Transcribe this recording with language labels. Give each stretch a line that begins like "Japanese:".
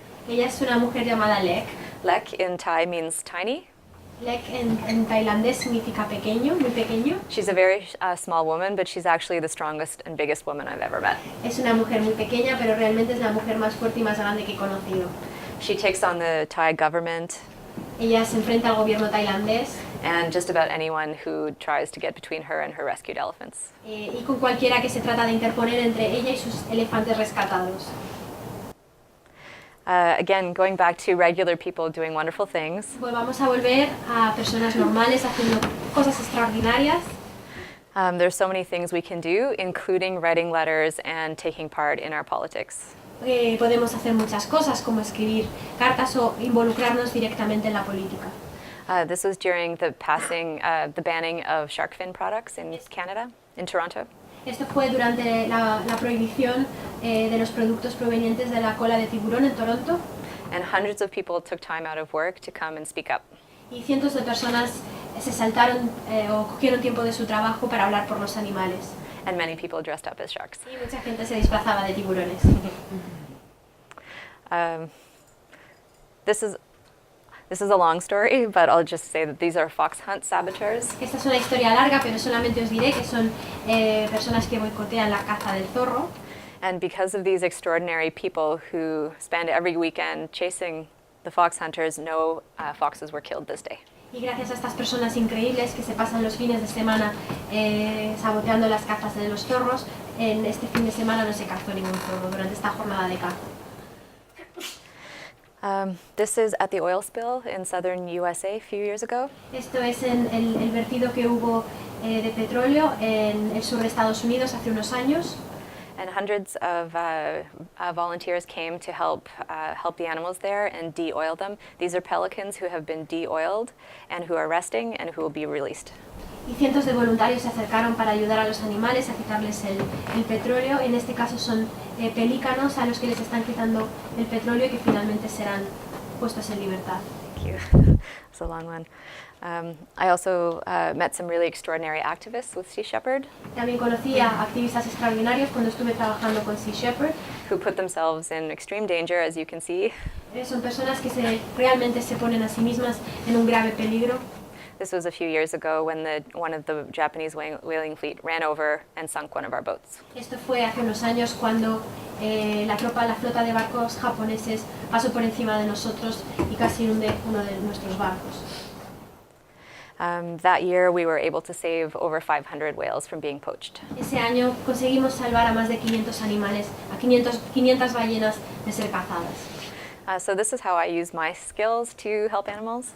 Spanish: Ella es una mujer llamada Lek.
English: Lek in Thai means tiny.
Spanish: Lek en tailandés significa pequeño, muy pequeño.
English: She's a very small woman, but she's actually the strongest and biggest woman I've ever met.
Spanish: Es una mujer muy pequeña, pero realmente es la mujer más fuerte y más grande que he conocido.
English: She takes on the Thai government.
Spanish: Ella se enfrenta al gobierno tailandés.
English: And just about anyone who tries to get between her and her rescued elephants.
Spanish: Y con cualquiera que se trata de interponer entre ella y sus elefantes rescatados.
English: Again, going back to regular people doing wonderful things.
Spanish: Pues vamos a volver a personas normales haciendo cosas extraordinarias.
English: There's so many things we can do, including writing letters and taking part in our politics.
Spanish: Podemos hacer muchas cosas como escribir cartas o involucrarnos directamente en la política.
English: This was during the banning of shark fin products in Canada, in Toronto.
Spanish: Esto fue durante la prohibición de los productos provenientes de la cola de tiburón en Toronto.
English: And hundreds of people took time out of work to come and speak up.
Spanish: Y cientos de personas se saltaron o cogieron tiempo de su trabajo para hablar por los animales.
English: And many people dressed up as sharks.
Spanish: Y mucha gente se disfrazaba de tiburones.
English: This is a long story, but I'll just say that these are fox hunt saboteurs.
Spanish: Esta es una historia larga, pero solamente os diré que son personas que boicotean la caza del zorro.
English: And because of these extraordinary people who spend every weekend chasing the fox hunters, no foxes were killed this day.
Spanish: Y gracias a estas personas increíbles que se pasan los fines de semana saboteando las cazas de los zorros, en este fin de semana no se cazó ningún zorro durante esta jornada de caza.
English: This is at the oil spill in southern USA a few years ago.
Spanish: Esto es en el vertido que hubo de petróleo en el sur de Estados Unidos hace unos años.
English: And hundreds of volunteers came to help the animals there and de-oil them. These are pelicans who have been de-oiled and who are resting and who will be released.
Spanish: Y cientos de voluntarios se acercaron para ayudar a los animales a quitarles el petróleo. En este caso son pelícanos a los que les están quitando el petróleo y que finalmente serán puestos en libertad.
English: Thank you. It's a long one. I also met some really extraordinary activists with Sea Shepherd.
Spanish: También conocí a activistas extraordinarios cuando estuve trabajando con Sea Shepherd.
English: Who put themselves in extreme danger, as you can see.
Spanish: Son personas que realmente se ponen a sí mismas en un grave peligro.
English: This was a few years ago when one of the Japanese whaling fleet ran over and sunk one of our boats.
Spanish: Esto fue hace unos años cuando la flota de barcos japoneses pasó por encima de nosotros y casi hunde uno de nuestros barcos.
English: That year we were able to save over 500 whales from being poached.
Spanish: Ese año conseguimos salvar a más de 500 animales, a 500 ballenas de ser cazadas.
English: So this is how I use my skills to help animals.